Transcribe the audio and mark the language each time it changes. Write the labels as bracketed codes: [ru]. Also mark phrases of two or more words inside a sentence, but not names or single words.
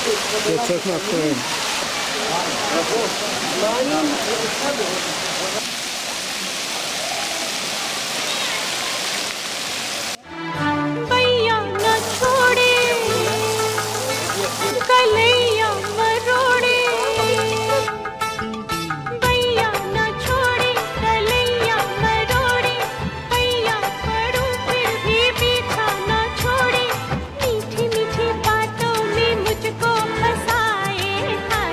[he] יוצאת מהפריים. [hi] भैया न छोड़े कलैया मरोड़े, भैया न छोड़े कलैया मरोड़े, भैया पढ़ूं फिर भी पीछा न छोड़े, मीठी मीठी बातों में मुझको फंसाए हाय।